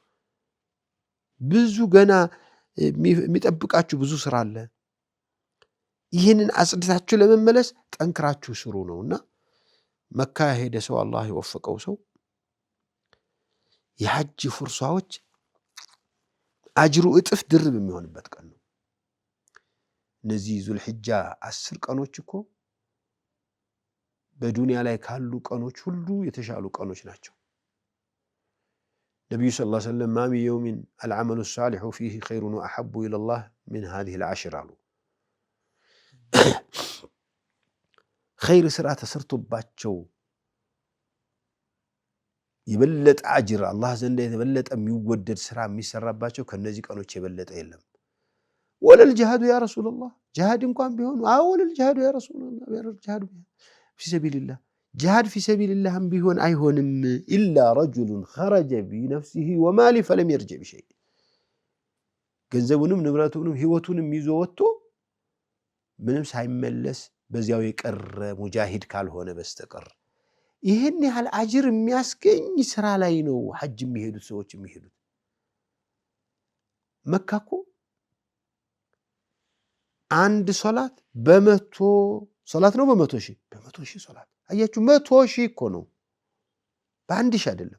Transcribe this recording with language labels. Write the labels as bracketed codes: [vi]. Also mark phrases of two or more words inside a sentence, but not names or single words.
[am] ብዙ ገና የሚጠብቃችሁ ብዙ ስራ አለ ይህንን አጽድታችሁ ለመመለስ ጠንክራችሁ ስሩ ነውና መካ ሄደ ሰው አላህ ይወፈቀው ሰው የሐጅ ፍርሷዎች አጅሩ እጥፍ ድርብ የሚሆንበት ቀን ነው እነዚህ ዙልሂጃ 10 ቀኖች እኮ በዱንያ ላይ ካሉ ቀኖች ሁሉ የተሻሉ ቀኖች ናቸው [ar] ነብዩ صلى الله عليه وسلم ما من أيام العمل الصالح فيه خير واحب الى الله من هذه العشر አሉ خير [am] ስራ ተሰርቶባቸው ይበለጥ አጅር አላህ ዘንድ የተበለጠ የሚወደድ ስራ የሚሰራባቸው ከነዚህ ቀኖች የበለጠ የለም [ar] ولا الجهاد يا رسول الله [am] ጂሃድ እንኳን ቢሆን [ar] ولا الجهاد يا رسول الله [am] ጂሃድ [ar] في سبيل الله جهاد في سبيل الله بيهون أيهونم إلا رجل خرج بنفسه وماله فلم يرجع بشيء [am] ገንዘቡንም ንብረቱንም ህይወቱንም ይዞ ወጥቶ ምንም ሳይመለስ በዚያው የቀረ ሙጃሂድ ካልሆነ በስተቀር ይሄን ያህል አጅር የሚያስገኝ ስራ ላይ ነው ሐጅ የሚሄዱት ሰዎች የሚሄዱት መካኮ አንድ ሶላት በመቶ ሶላት ነው በመቶ ሺህ ሶላት አያችሁ 100 ሺህ እኮ ነው በአንድ ሺህ አይደለም